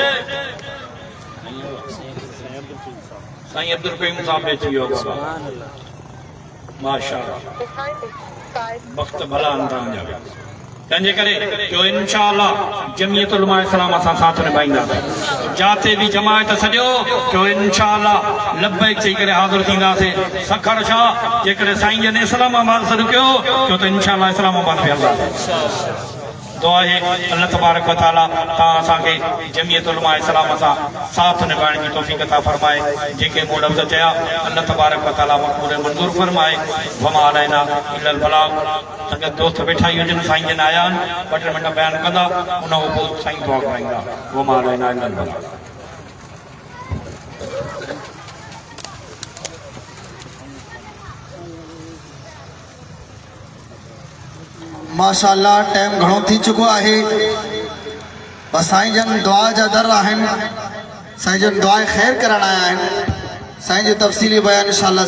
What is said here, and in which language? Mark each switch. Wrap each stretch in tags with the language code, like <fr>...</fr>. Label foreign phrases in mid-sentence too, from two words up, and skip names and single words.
<sd>साईं अब्दुल करीम साहब अची वियो माशाअल्लाह वक़्त भला तव्हांजा तंहिंजे करे जो इंशाअल्लाह जमीयत उलमा इस्लाम असां साथ निभाईंदासीं जिते बि जमायत सॼो जो इंशाअल्लाह लबैक चई करे हाज़िर थींदासीं सखर छा जेकॾहिं साईं जन इस्लामाबाद सॾु कयो छो त इंशाअल्लाह इस्लामाबाद बि हलंदासीं दुआ है</sd> <ar>الله تبارك وتعالى</ar> <sd>तव्हां असांखे जमीयत उलमा इस्लाम सां साथ निभाइण जी तौफ़ीक़ अता फरमाए जेके मूं लफ़्ज़ चया</sd> <ar>الله تبارك وتعالى</ar> <sd>मक़बूल मंज़ूर फरमाए</sd> <ar>وما علينا إلا البلاغ</ar> <sd>संगत दोस्त वेठा ही हुजनि साईं जन आया आहिनि 2 मिंट बयान कंदा उन खां पोइ साईं दुआ कराईंदा</sd> <ar>وما علينا إلا البلاغ</ar> <sd>माशाअल्लाह टाइम घणो थी चुको है बस साईं जन दुआ जा दर आहिनि साईं जन दुआ ख़ैर करण आया आहिनि साईं जो तफ़सीली बयान इंशाअल्लाह</sd>